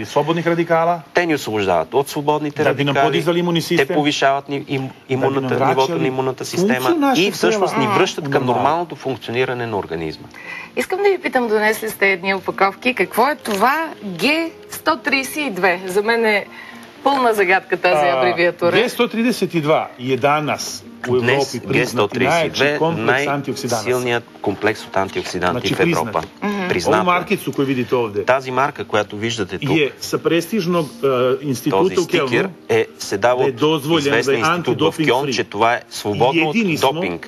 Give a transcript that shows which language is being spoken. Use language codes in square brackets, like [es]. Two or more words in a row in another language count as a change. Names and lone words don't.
[bg] Те ни освобождават от свободните радикали, те повишават нивото на имунната система и всъщност ни връщат към нормалното функциониране на организма. Искам да ви питам, донесли сте едни опаковки. Какво е това G132? За мен е пълна загадка тази абревиатура. [sr] G132 je danas [bg] Днес Г132 е най-силният комплекс от антиоксиданти в Европа. Тази марка, която виждате тук, този стикер се дава от известен институт в Кьон, че това е свободно от допинг.